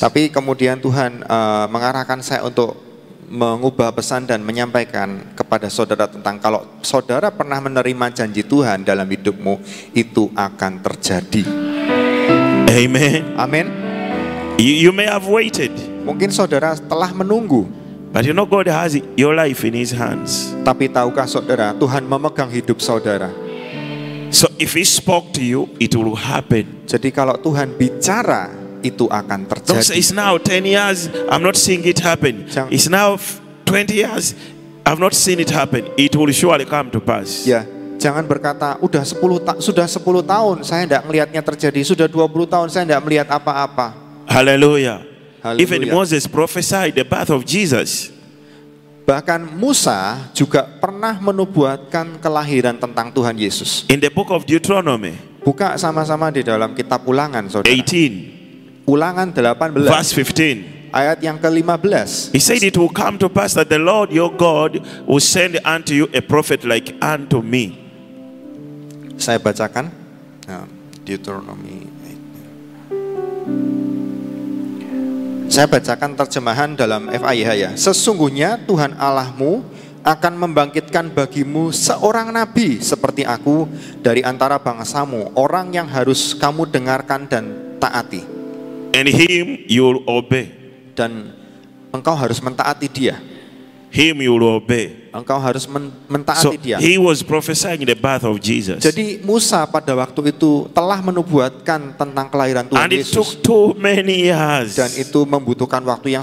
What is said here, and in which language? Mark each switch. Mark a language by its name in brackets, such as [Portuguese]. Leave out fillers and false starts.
[Indonesian] Tapi kemudian Tuhan mengarahkan saya untuk mengubah pesan dan menyampaikan kepada saudara tentang kalau saudara pernah menerima janji Tuhan dalam hidupmu, itu akan terjadi. [English] Amen. [Indonesian] Amin. [English] You may have waited, [Indonesian] Mungkin saudara telah menunggu, [English] but you know God has your life in His hands. [Indonesian] tapi tahukah saudara, Tuhan memegang hidup saudara. [English] So if He spoke to you, it will happen. [Indonesian] Jadi kalau Tuhan bicara, itu akan [English] Don't say [Indonesian] terjadi. [English] it's now 10 years, I'm not seeing it happen. [Indonesian] Jangan- [English] It's now 20 years, I've not seen it happen. It will surely come to pass. [Indonesian] Ya, jangan berkata sudah 10 tahun saya tidak melihatnya terjadi, sudah 20 tahun saya tidak melihat apa-apa. [English] Hallelujah. Hallelujah. Even Moses prophesied the birth of Jesus. [Indonesian] Bahkan Musa juga pernah menubuatkan kelahiran tentang Tuhan Yesus. [English] In the book of Deuteronomy, [Indonesian] Buka sama-sama di dalam kitab Ulangan, saudara. [English] 18, [Indonesian] Ulangan 18, [English] verse 15. [Indonesian] ayat yang ke-15. [English] He said, it will come to pass that the Lord your God will send unto you a prophet like unto me. [Indonesian] Saya bacakan. Deuteronomy. Saya bacakan terjemahan dalam FIH ya. Sesungguhnya Tuhan Allahmu akan membangkitkan bagimu seorang nabi seperti aku dari antara bangsamu, orang yang harus kamu dengarkan dan taati. [English] And him you will obey. [Indonesian] Dan engkau harus mentaati dia. [English] Him you will obey. [Indonesian] Engkau harus [English] So [Indonesian] mentaati dia. [English] he was prophesying the birth of Jesus. [Indonesian] Jadi Musa pada waktu itu telah menubuatkan tentang kelahiran Tuhan [English] And it took [Indonesian] Yesus. [English] too many years. [Indonesian] Dan itu membutuhkan waktu yang